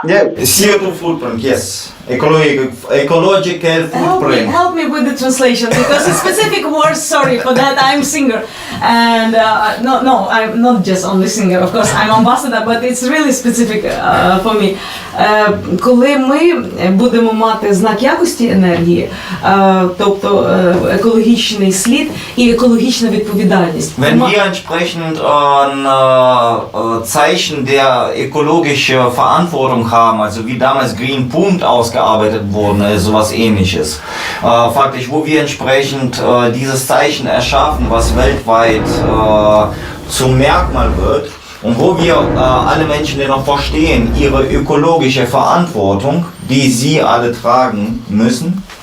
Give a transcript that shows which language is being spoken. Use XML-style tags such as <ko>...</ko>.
<en>Yeah, CO2 footprint. Yes. Ecological footprint. Help me with the translation because it's specific words. Sorry for that. I'm singer, and no, I'm not just only singer. Of course, I'm ambassador, but it's really specific for me.</en> <uk>Коли ми будемо мати знак якості енергії, тобто екологічний слід і екологічна відповідальність.</uk> <de>Wenn wir entsprechend ein Zeichen der ökologischen Verantwortung haben, also wie damals Green Punkt ausgearbeitet worden ist, sowas ähnliches. Faktisch, wo wir entsprechend dieses Zeichen erschaffen, was weltweit zum Merkmal wird und wo wir alle Menschen dennoch verstehen, ihre ökologische Verantwortung, die sie alle tragen müssen.</de>